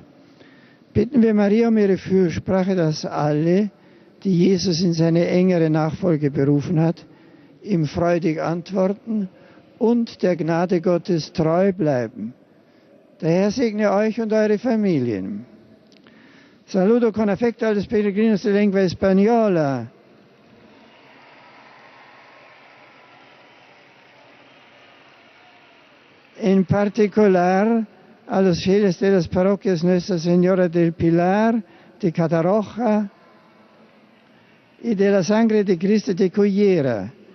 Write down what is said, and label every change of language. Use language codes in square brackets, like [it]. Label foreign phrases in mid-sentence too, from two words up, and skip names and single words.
[de] Bitten wir Maria um ihre Fürsprache, dass alle, die Jesus in seine engere Nachfolge berufen hat, ihm freudig antworten und der Gnade Gottes treu bleiben. Der Herr segne euch und eure Familien. [es] Saludo con affetto a los peregrinos de lengua española. En particular a los fieles de las parroquias Nuestra Señora del Pilar, de Catarroja y de la Sangre de Cristo de Cullera.